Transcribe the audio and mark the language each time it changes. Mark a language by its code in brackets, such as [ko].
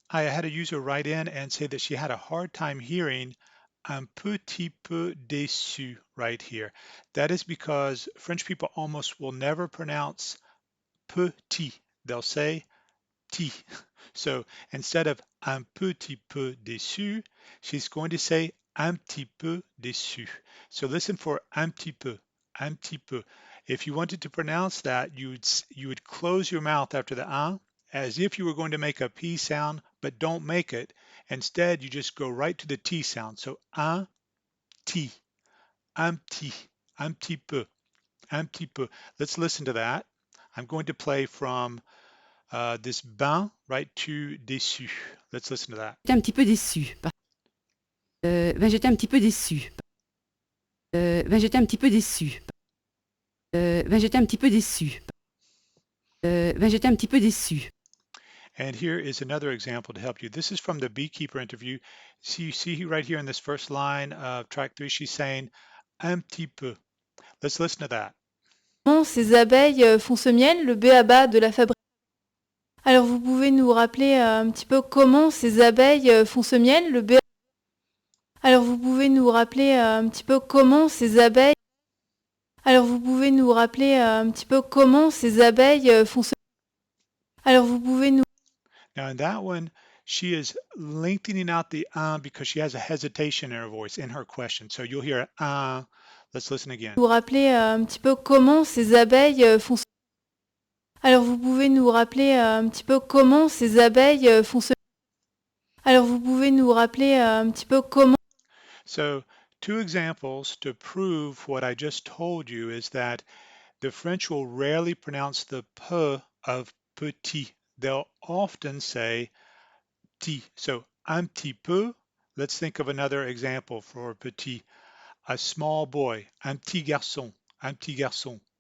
[en] I had a user write in and say that she had a hard time hearing [fr] un petit peu déçu [en] right here. That is because French people almost will never pronounce petit. They'll say ti. So instead of [fr] un petit peu déçu, [en] she's going to say un petit peu déçu. So listen for [fr] un petit peu, un petit peu. [en] If you wanted to pronounce that, you would close your mouth after the un as if you were going to make a P sound, but don't make it. Instead, you just go right to the T sound. So ti, [fr] un petit, un petit peu, un petit peu. [en] Let's listen to that. I'm going to play from this bain right to déçu. Let's listen to that. [fr] J'étais un petit peu déçue. J'étais un petit peu déçue. J'étais un petit peu déçue. J'étais un petit peu déçue. J'étais un petit peu déçue. [en] And here is another example to help you. This is from the beekeeper interview. See right here in this first line of track 3, she's saying [fr] un petit peu. [en] Let's listen to that. [fr] Comment ces abeilles font ce miel, le b.a.-ba de la fabrication. Alors vous pouvez nous rappeler un petit peu comment ces abeilles font ce miel, le b. Alors vous pouvez nous rappeler un petit peu comment ces abeilles. Alors vous pouvez nous rappeler un petit peu comment ces abeilles font ce. Alors vous pouvez nous. [en] Now in that one, she is lengthening out the because she has a hesitation in her voice in her question. So you'll hear let's listen again. [fr] Vous rappeler un petit peu comment ces abeilles font ce. Alors vous pouvez nous rappeler un petit peu comment ces abeilles font ce. Alors vous pouvez nous rappeler un petit peu comment. [en] So two examples to prove what I just told you is that the French will rarely pronounce the p of petit. They'll often say ti. So [fr] un petit peu. [en] Let's think of another example for petit. A small boy, [fr] un petit garçon, un petit garçon.